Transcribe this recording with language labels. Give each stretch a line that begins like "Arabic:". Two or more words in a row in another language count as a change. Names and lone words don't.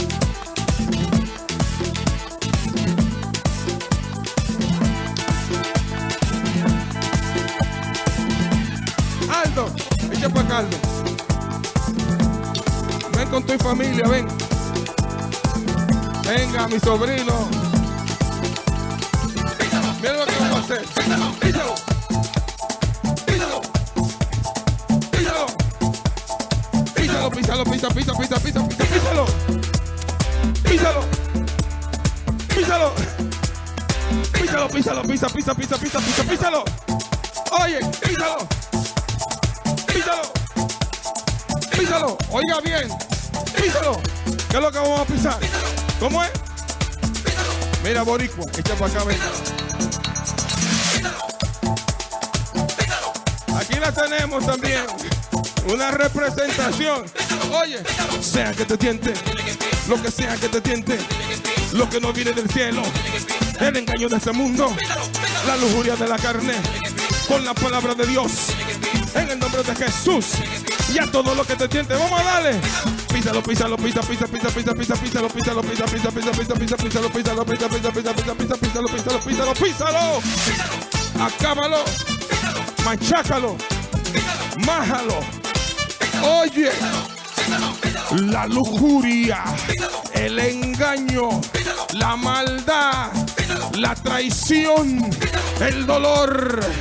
Spanish: Aldo, echa para acá, Aldo. Ven con tu familia, ven. Venga, mi sobrino. Mira lo que vamos a hacer. Písalo, písalo, písalo, písalo. Písalo, písalo, písalo, písalo, písalo, písalo, písalo. Písalo. Písalo. Písalo, písalo, písalo, písalo, písalo, písalo, písalo. Oye, písalo. Písalo. Písalo. Oiga bien. Písalo. ¿Qué es lo que vamos a pisar? ¿Cómo es? Mira, boricua, echa para acá, venga. Aquí la tenemos también. Una representación. Oye, sea que te tiente, lo que sea que te tiente, lo que no viene del cielo, el engaño de este mundo, la lujuria de la carne, con la palabra de Dios, en el nombre de Jesús, y a todo lo que te tiente, vamos a darle. Písalo, písalo, pisa, pisa, pisa, pisa, pisa, písalo, písalo, pisa, pisa, pisa, pisa, pisa, písalo, písalo, pisa, pisa, pisa, pisa, pisa, písalo, písalo, písalo, písalo. Acábalo, machácalo, májalo. Oye, la lujuria, el engaño, la maldad, la traición, el dolor,